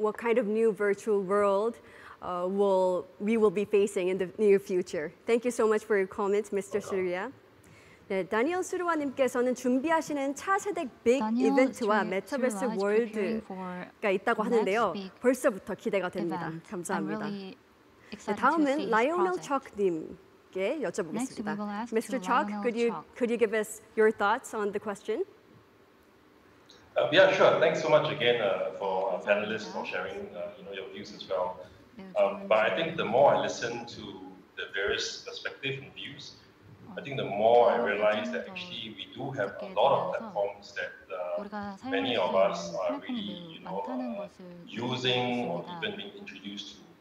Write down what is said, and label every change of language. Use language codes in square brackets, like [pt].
[en] what kind of new virtual world we will be facing in the near future. Thank you so much for your comments, Mr. Surya. [ko] 네, 다니엘 수루아님께서는 준비하시는 차세대 빅 이벤트와 메타버스 월드가 있다고 하는데요. 벌써부터 기대가 됩니다. 감사합니다. 네, 다음은 라이오넬 척님께 여쭤보겠습니다. [en] Mr. Chok, could you give us your thoughts on the question? Yeah, sure. Thanks so much again for panelists for sharing your views as well. But I think the more I listen to the various perspectives and views, I think the more I realize that actually we do have a lot of platforms that many of us are really using or even being introduced to.